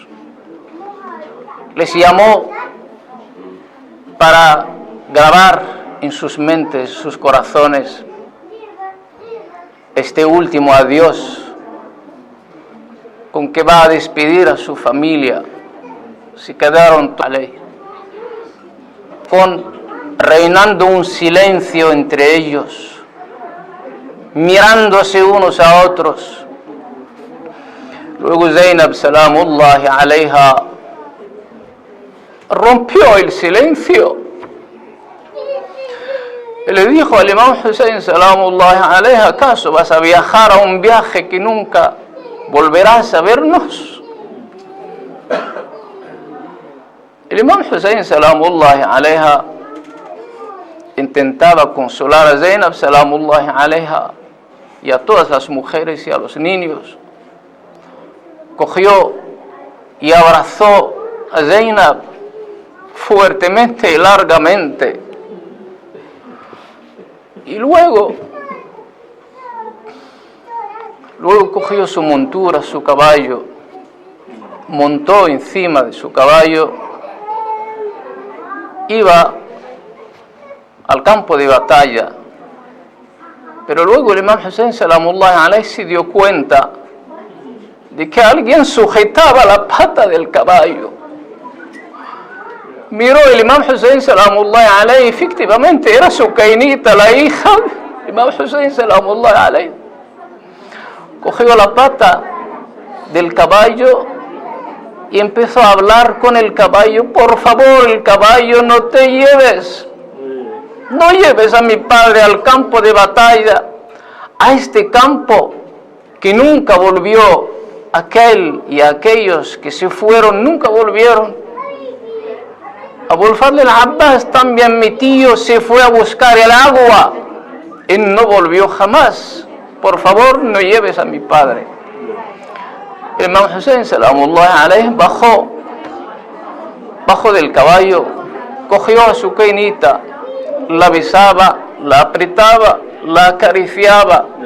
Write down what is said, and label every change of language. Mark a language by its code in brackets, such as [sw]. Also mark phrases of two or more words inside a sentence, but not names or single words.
[es] Les llamó para grabar en sus mentes, sus corazones, este último adiós con que va a despedir a su familia. Se quedaron reinando un silencio entre ellos, mirándose unos a otros. Luego Zainab [ar] سلام الله عليها [es] rompió el silencio y le dijo al imam Hussein [ar] سلام الله عليه: [es] ¿acaso vas a viajar a un viaje que nunca volverás a vernos? El imam Hussein [ar] سلام الله عليها [es] intentaba consolar a Zainab [ar] سلام الله عليها [es] y a todas las mujeres y a los niños. Cogió y abrazó a Zainab fuertemente y largamente, y luego cogió su montura, su caballo, montó encima de su caballo, iba al campo de batalla. Pero luego el imam Hussein [ar] سلام الله عليه [es] se dio cuenta de que alguien sujetaba la pata del caballo. Miró el imam Hussein [ar] سلام الله عليه, [es] efectivamente era Sukainita, la hija del imam Hussein [ar] سلام الله عليه. [es] cogió la pata del caballo y empezó a hablar con el caballo. Por favor, el caballo, no te lleves. No lleves a mi padre al campo de batalla, a este campo que nunca volvió. Aquel y aquellos que se fueron nunca volvieron. Abu al-Fadl al-Abbas, también mi tío, se fue a buscar el agua y no volvió jamás. Por favor, no lleves a mi padre. El Imam Hussein, [ar] سلام الله عليه, [es] bajó del caballo, cogió a su cainita, la besaba, la apretaba, la acariciaba.